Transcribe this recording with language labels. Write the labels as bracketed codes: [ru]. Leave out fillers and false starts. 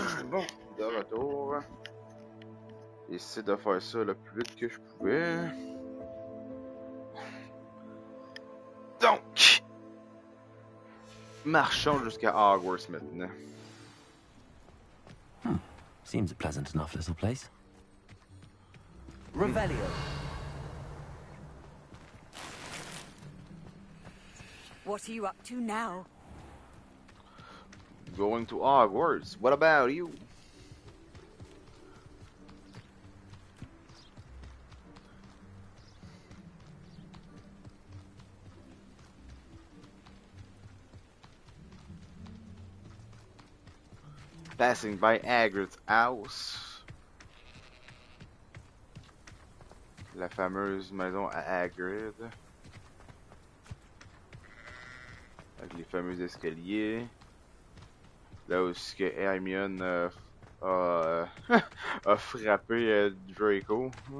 [fr] Bon, de retour. J'ai essayé de faire ça le plus vite que je pouvais. Donc, marchons jusqu'à Hogwarts maintenant. [en] Seems a pleasant enough little place. Revelio. What are you up to now? Going to Hogwarts. What about you? Passing by Hagrid's house. [fr] La fameuse maison à Hagrid. Avec les fameux escaliers. Là où ce que Hermione a frappé Draco.